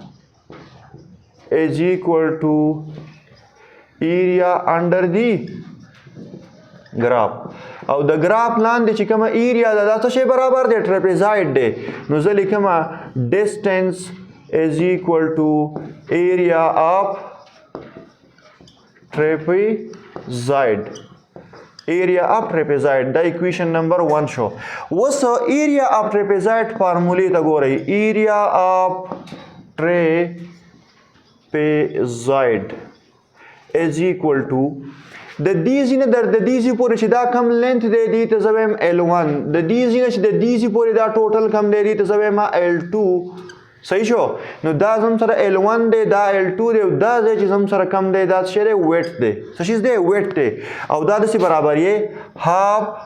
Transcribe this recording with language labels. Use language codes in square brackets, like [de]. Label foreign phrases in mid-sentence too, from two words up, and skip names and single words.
[en] is equal to area under the graph [ps] او د ګراف لاندې چې کومه ایریا ده دا څه شی برابر دی ټریپیزایډ دی نو زه لیکم [en] distance is equal to area of trapezoid area of trapezoid دا equation number 1 [ps] شو اوس [en] area of trapezoid [ps] فارمولې ته ګورئ [en] area of trapezoid is equal to [ps] د دې ځینې د دې ځې پورې چې دا کم لینث دی دې ته زه وایم L1 د دې ځینې چې د دې ځې پورې دا ټوټل کم دی دې ته زه وایم L2 صحیح شو نو دا زم سره L1 دی دا L2 دی دا ځای چې زم سره کم دی دا څه دی ویټ دی څه شی دی ویټ دی او دا داسې برابر یې هاف